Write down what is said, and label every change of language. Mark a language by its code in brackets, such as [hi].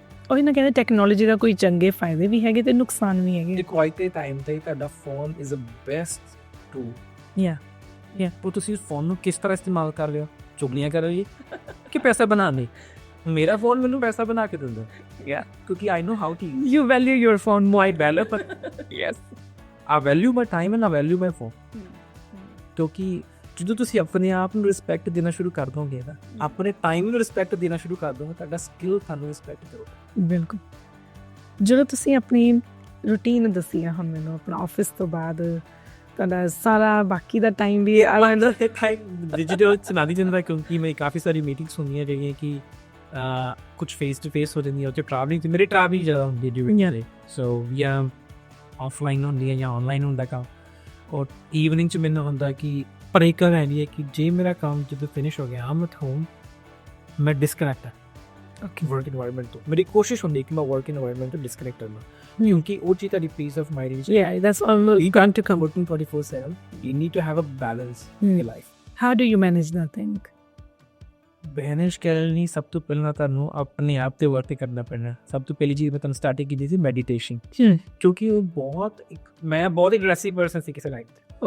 [pa] ਉਹੀ ਨਾ ਕਹਿੰਦੇ ਟੈਕਨੋਲੋਜੀ ਦਾ ਕੋਈ ਚੰਗੇ ਫਾਇਦੇ ਵੀ ਹੈਗੇ ਤੇ ਨੁਕਸਾਨ ਵੀ ਹੈਗੇ। ਦੇਖੋ ਅੱਜ ਦੇ ਟਾਈਮ 'ਤੇ ਤੁਹਾਡਾ phone [en] Is a best tool. [pa] ਪਰ ਤੁਸੀਂ ਉਸ ਫੋਨ ਨੂੰ ਕਿਸ ਤਰ੍ਹਾਂ ਇਸਤੇਮਾਲ ਕਰ ਰਹੇ ਹੋ? ਚੁਗਲੀਆਂ ਕਰ ਰਹੇ ਹੋ ਕਿ ਪੈਸਾ ਬਣਾਉਣ ਲਈ? ਮੇਰਾ ਫੋਨ ਮੈਨੂੰ ਪੈਸਾ ਬਣਾ ਕੇ ਦਿੰਦਾ, ਕਿਉਂਕਿ [en] I know how to you value your phone more. I value I value my time and I value my phone। [pa] ਕਿਉਂਕਿ ਜਦੋਂ ਤੁਸੀਂ ਆਪਣੇ ਆਪ ਨੂੰ ਰਿਸਪੈਕਟ ਦੇਣਾ ਸ਼ੁਰੂ ਕਰ ਦੋਗੇ ਨਾ, ਆਪਣੇ ਟਾਈਮ ਨੂੰ ਰਿਸਪੈਕਟ ਦੇਣਾ ਸ਼ੁਰੂ ਕਰ ਦੋਗੇ, ਤੁਹਾਡਾ ਸਕਿੱਲ ਤੁਹਾਨੂੰ ਰਿਸਪੈਕਟ ਕਰੂਗਾ। ਬਿਲਕੁਲ। ਜਦੋਂ ਤੁਸੀਂ ਆਪਣੀ ਰੂਟੀਨ ਦੱਸੀ ਆ ਹੁਣ ਮੈਨੂੰ, ਆਪਣਾ ਆਫਿਸ ਤੋਂ ਬਾਅਦ ਤੁਹਾਡਾ ਸਾਰਾ ਬਾਕੀ ਦਾ ਟਾਈਮ ਵੀ ਡਿਜੀਟਲ ਚਲਾ ਦੀ ਜਾਂਦਾ, ਕਿਉਂਕਿ ਮੇਰੀ ਕਾਫੀ ਸਾਰੀ ਮੀਟਿੰਗਸ ਹੁੰਦੀਆਂ ਜਿਹੜੀਆਂ ਕਿ ਕੁਛ ਫੇਸ ਟੂ ਫੇਸ ਹੋ ਜਾਂਦੀਆਂ, ਉੱਥੇ ਟਰੈਵਲਿੰਗ ਤੇ ਮੇਰੀ ਟਰੈਵਲਿੰਗ ਜ਼ਿਆਦਾ ਹੁੰਦੀ ਡਿਊਰਿੰਗ, ਸੋ ਜਾਂ ਆਫਲਾਈਨ ਹੁੰਦੀ ਹੈ ਜਾਂ ਆਨਲਾਈਨ ਹੁੰਦਾ ਕੰਮ। ਔਰ ਈਵਨਿੰਗ 'ਚ ਮੈਨੂੰ ਹੁੰਦਾ ਕਿ ਪਰ ਇੱਕ ਗੱਲ ਹੈਗੀ ਹੈ ਕਿ ਜੇ ਮੇਰਾ ਕੰਮ ਜਦੋਂ ਫਿਨਿਸ਼ ਹੋ ਗਿਆ ਆਮ ਐਟ ਹੋਮ, ਮੈਂ ਡਿਸਕਨੈਕਟ ਹਾਂ ਵਰਕ ਇਨਵਾਇਰਨਮੈਂਟ ਤੋਂ। ਮੇਰੀ ਕੋਸ਼ਿਸ਼ ਹੁੰਦੀ ਕਿ ਮੈਂ ਵਰਕ ਇਨਵਾਇਰਨਮੈਂਟ ਤੋਂ ਡਿਸਕਨੈਕਟ ਕਰਨਾ, ਕਿਉਂਕਿ ਉਹ ਚੀਜ਼ ਤੁਹਾਡੀ ਪੀਸ ਆਫ ਮਾਈਂਡ ਵਿੱਚ। [en] that's you can't come working 24/7, you need to have a balance in your life। how do you manage that thing? [pa] Manage ਕਰਨ ਲਈ ਸਭ ਤੋਂ ਪਹਿਲਾਂ ਤੁਹਾਨੂੰ ਆਪਣੇ ਆਪ 'ਤੇ ਵਰਕ ਕਰਨਾ ਪੈਣਾ। ਸਭ ਤੋਂ ਪਹਿਲੀ ਚੀਜ਼ ਮੈਂ ਤੁਹਾਨੂੰ ਸਟਾਰਟਿੰਗ ਕੀਤੀ ਸੀ ਮੈਡੀਟੇਸ਼ਨ, ਕਿਉਂਕਿ ਉਹ ਮੈਂ ਬਹੁਤ ਅਗਰੈਸਿਵ ਪਰਸਨ ਸੀ ਕਿਸੇ ਟਾਈਮ 'ਤੇ।